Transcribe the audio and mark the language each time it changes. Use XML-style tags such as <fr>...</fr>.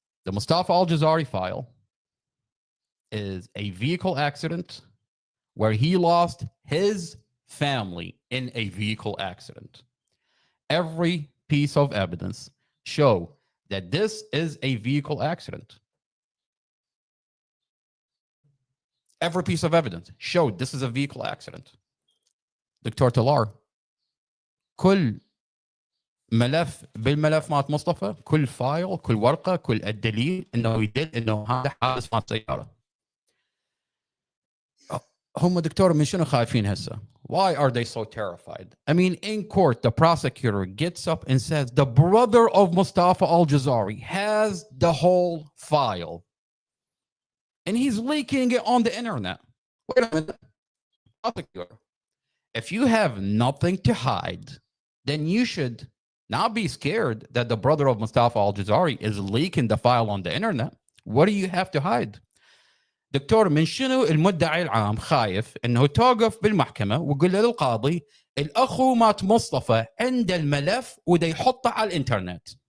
<en>The Mustafa Al-Jazari file is a vehicle accident where he lost his family in a vehicle accident. Every piece of evidence show that this is a vehicle accident. Every piece of evidence showed this is a vehicle accident. Dr.</en> <ar>Talar, كل ملف بالملف مع مصطفى، كل فايل، كل ورقة، كل الدليل انه يدل انه هذا حادث مع السيارة. هم دكتور من شنو خايفين هسه؟</ar> <en>Why are they so terrified? I mean, in court, the prosecutor gets up and says the brother of Mustafa Al-Jazari has the whole file. And he's leaking it on the internet. Wait a minute. Prosecutor, if you have nothing to hide, then you should not be scared that the brother of Mustafa Al-Jazari is leaking the file on the internet. What do you have to hide?</en> <ar>دكتور من شنو المدعي العام خايف انه توقف بالمحكمه ويقول للقاضي الاخو مات مصطفى عند الملف وده يحطه على الانترنت.</ar>